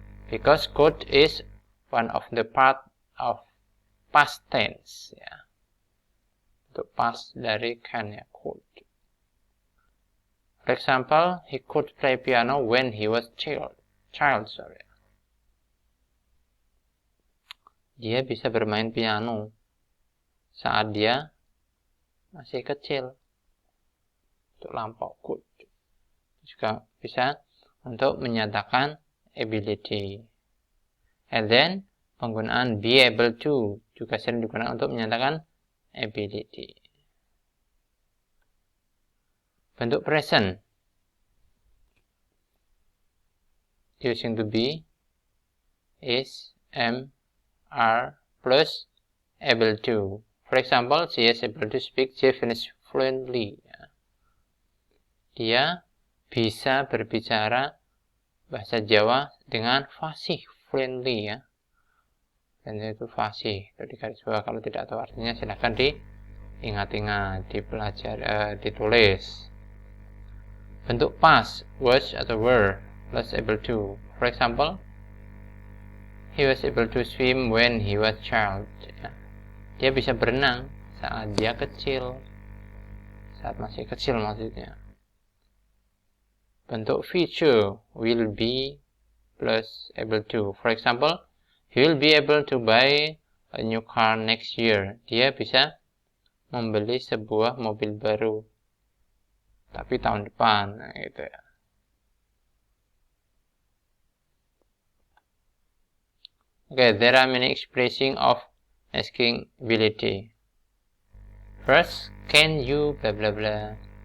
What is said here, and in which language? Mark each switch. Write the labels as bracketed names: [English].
[English] Because could is one of the part of past tense. [Indonesian] Ya. Untuk past dari can, ya, could. [English] For example, he could play piano when he was child. [Indonesian] Dia bisa bermain piano saat dia masih kecil. Untuk lampau, could. Juga bisa untuk menyatakan ability. And then penggunaan be able to juga sering digunakan untuk menyatakan ability. [English] Bentuk present using to be is, am, are plus able to. For example, she is able to speak Japanese fluently. [Indonesian] Dia bisa berbicara bahasa Jawa dengan fasih, fluently, ya. Dan itu fasih, itu di garis bawah. Kalau tidak tahu artinya silahkan diingat-ingat, dipelajari, ditulis. [English] Bentuk past, was atau were plus able to. For example, he was able to swim when he was child. [Indonesian] Ya. Dia bisa berenang saat dia kecil, saat masih kecil maksudnya. [English] Bentuk future, will be plus able to. For example, he will be able to buy a new car next year. [Indonesian] Dia bisa membeli sebuah mobil baru, tapi tahun depan, nah, gitu ya. [English] Okay, there are many expressing of asking ability. First, can you blah blah blah.